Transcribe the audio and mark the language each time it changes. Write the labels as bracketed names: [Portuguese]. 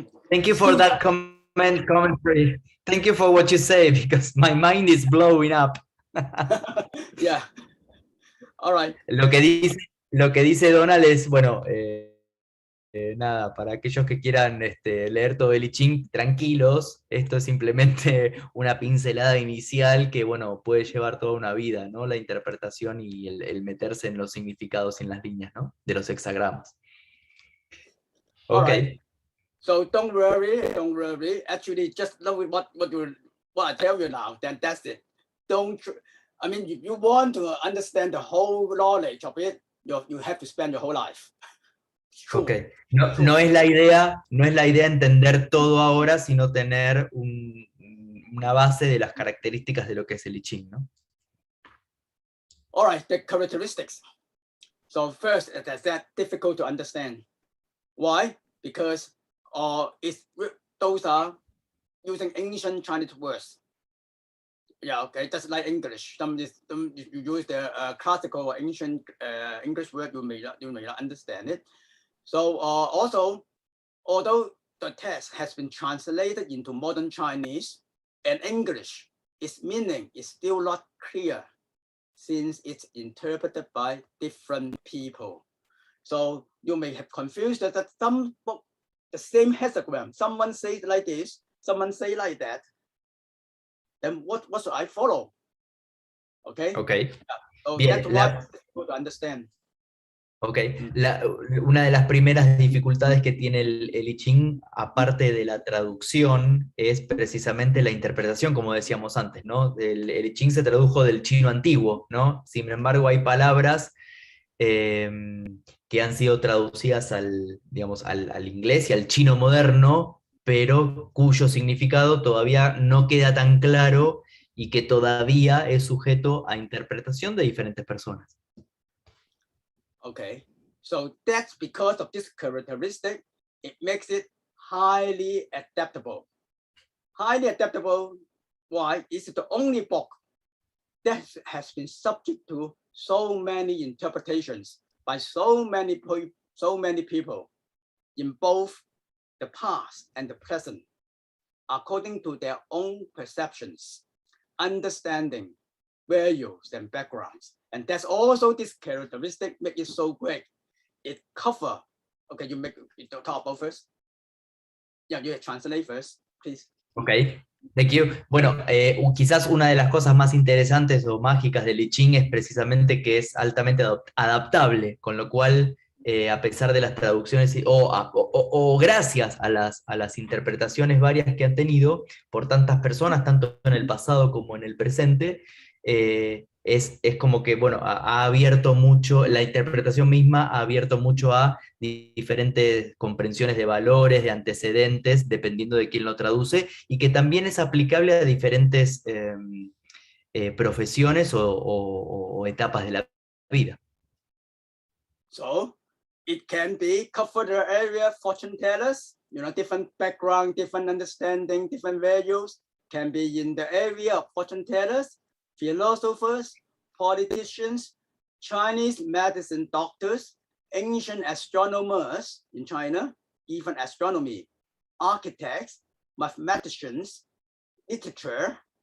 [English] Thank you for that comment. commentary. Thank you for what you say, because my mind is blowing up. Yeah. All right. [Spanish] Lo que dice Donald es, bueno, nada, para aquellos que quieran leer todo el I Ching, tranquilos, esto es simplemente una pincelada inicial que, bueno, puede llevar toda una vida, ¿no? La interpretación y el meterse en los significados y en las líneas, ¿no? De los hexagramas. [English] All Okay. right. So don't worry. Actually, just know what I tell you now. Then that's it. I mean, if you want to understand the whole knowledge of it, you have to spend your whole life. Ok. [Spanish] No es la idea entender todo ahora, sino tener una base de las características de lo que es el I Ching, ¿no? [English] All right, the characteristics. So first, that's difficult to understand. Why? Because those are using ancient Chinese words. Yeah, okay, just like English. Some if you use the classical or ancient English word, you may not understand it. So also, although the text has been translated into modern Chinese and English, its meaning is still not clear since it's interpreted by different people. So you may have confused that the same hexagram, someone says like this, someone say like that. Then what should I follow? Okay. Okay. Yeah. So [Spanish] Bien, [English] that's why it's difficult to understand. [Spanish] Ok, una de las primeras dificultades que tiene el I Ching, aparte de la traducción, es precisamente la interpretación, como decíamos antes, ¿no? El I Ching se tradujo del chino antiguo, ¿no? Sin embargo, hay palabras que han sido traducidas digamos, al inglés y al chino moderno, pero cuyo significado todavía no queda tan claro y que todavía es sujeto a interpretación de diferentes personas. [English] Okay, so that's because of this characteristic, it makes it highly adaptable. Highly adaptable, why? It's the only book that has been subject to so many interpretations by so many people in both the past and the present, according to their own perceptions, understanding, values, and backgrounds. And that's also this characteristic make it so great. It cover. Okay, you talk about first. Yeah, you translate first, please. Ok, thank you. [Spanish] Bueno, quizás una de las cosas más interesantes o mágicas del I Ching es precisamente que es altamente adaptable, con lo cual, a pesar de las traducciones o gracias a las interpretaciones varias que han tenido por tantas personas, tanto en el pasado como en el presente, es como que, bueno, ha abierto mucho, la interpretación misma ha abierto mucho a diferentes comprensiones de valores, de antecedentes, dependiendo de quién lo traduce, y que también es aplicable a diferentes profesiones o etapas de la vida. [English] So it can be cover the area fortune tellers, different background, different understanding, different values, can be in the area of fortune tellers, philosophers, politicians, Chinese medicine doctors, ancient astronomers in China, even astronomy, architects, mathematicians, literature,